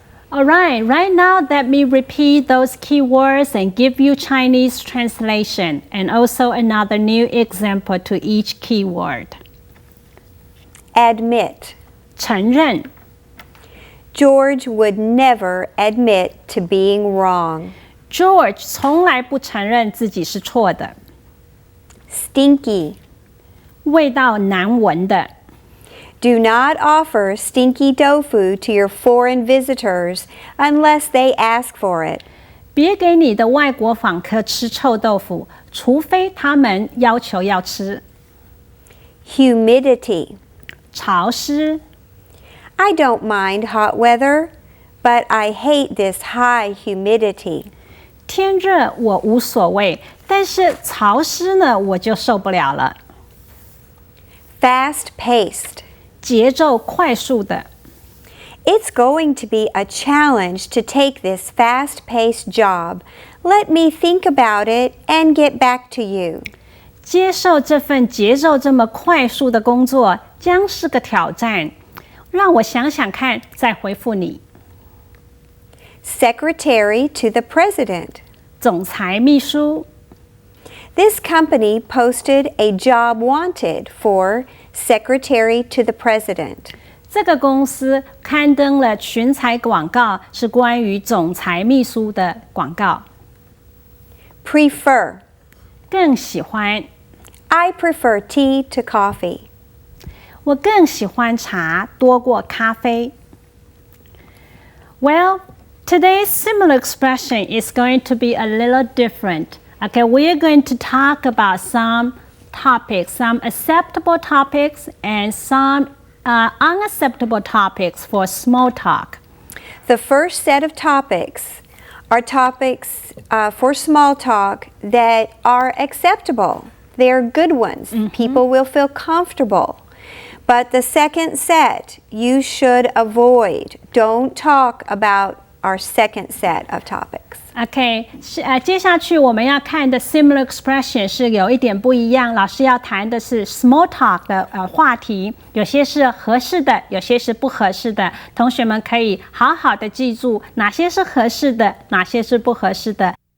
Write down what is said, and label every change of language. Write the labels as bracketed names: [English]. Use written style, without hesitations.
[English] Alright, right now let me repeat those keywords and give you Chinese translation and also another new example to each keyword. Admit. [Chinese] 承認 [English] George would never admit to being wrong. [Chinese] George 從來不承認自己是錯的。 [English] Stinky. [Chinese] 味道難聞的。 [English] Do not offer stinky tofu to your foreign visitors unless they ask for it. [Chinese] 别给你的外国访客吃臭豆腐，除非他们要求要吃。 [English] Humidity. [Chinese] 潮湿。 [English] I don't mind hot weather, but I hate this high humidity. [Chinese] 天热我无所谓，但是潮湿呢，我就受不了了。 [English] Fast-paced. [Chinese] 节奏快速的。 [English] It's going to be a challenge to take this fast-paced job. Let me think about it and get back to you. [Chinese] 接受这份节奏这么快速的工作将是个挑战，让我想想看，再回复你。 [English] Secretary to the President. [Chinese] 总裁秘书。 [English] This company posted a job wanted for Secretary to the President. [Chinese] 这个公司刊登了群采广告，是关于总裁秘书的广告。 [English] Prefer. [Chinese] 更喜欢。 [English] I prefer tea to coffee. [Chinese] 我更喜欢茶多过咖啡。 [English] Well, today's similar expression is going to be a little different. Okay, we are going to talk about some topics, some acceptable topics and some unacceptable topics for small talk. The first set of topics are topics for small talk that are acceptable. They're good ones. People will feel comfortable. But the second set, you should avoid. Don't talk about our second set of topics. [Chinese] OK， 接下去我们要看的 similar expression 是有一点不一样。老师要谈的是 small talk 的话题，有些是合适的，有些是不合适的。同学们可以好好的记住哪些是合适的，哪些是不合适的。